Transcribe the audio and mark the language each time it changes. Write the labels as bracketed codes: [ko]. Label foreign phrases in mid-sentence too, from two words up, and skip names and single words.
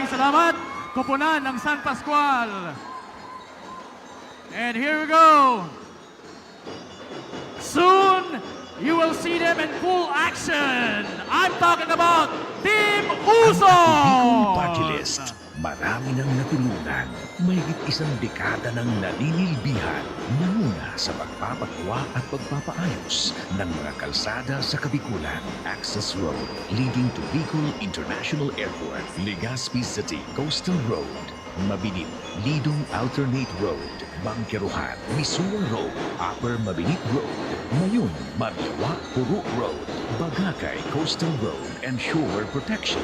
[tl] salamat, koponan ng San Pascual. [en] And here we go. Soon, you will see them in full action. I'm talking about Team Uso! Bicol Party List. [tl] Marami nang natulungan. Mahigit isang dekada ng naninilbihan. Nanguna sa pagpapagawa at pagpapaayos ng mga kalsada sa Kabikulan. [en] Access Road leading to Bicol International Airport. Legazpi City Coastal Road. Mabinit, Lidong Alternate Road. Bangkeruhan, Misua Road. Upper Mabinit Road. Mayon, Marlawa, Puro Road. Bagakay Coastal Road and Shore Protection.